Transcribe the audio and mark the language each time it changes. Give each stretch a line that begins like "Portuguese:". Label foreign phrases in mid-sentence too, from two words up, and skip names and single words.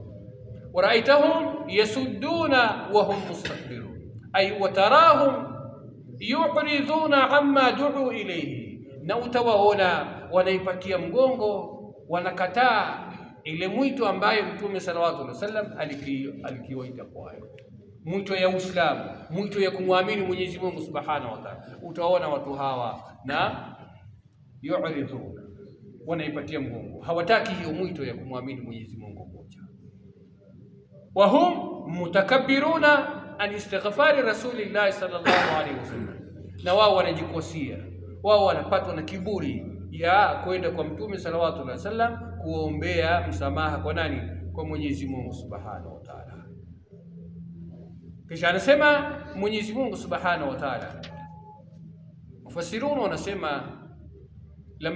Arabic: ورأيتهم يصدون وهم مستكبرون أي وتراهم يعرضون عما دعوا إليه,
Swahili: na utawaona wanaipatia mgongo, wanakataa ile mwito ambayo Mtume
Arabic: صلى الله عليه وسلم
Swahili: alikiwaita kwayo, mwito ya Uislamu, mwito ya kumwamini Mwenyezi Mungu
Arabic: سبحانه وتعالى.
Swahili: Utaona watu hawa na yu'riduna, wanaipatia mgongo, hawataki hiyo mwito ya kumwamini Mwenyezi Mungu mmoja.
Arabic: وهم متكبرون عن استغفار رسول الله صلى الله عليه وسلم,
Swahili: na wao wanajikosia, wao wanapatwa na kiburi ya kwenda kwa Mtume
Arabic: صلى الله عليه وسلم
Swahili: kuombea msamaha kwa nani? Kwa Mwenyezi Mungu
Arabic: سبحانه وتعالى.
Swahili: Kisha anasema Mwenyezi Mungu
Arabic: سبحانه وتعالى,
Swahili: mufassirun wanasema lama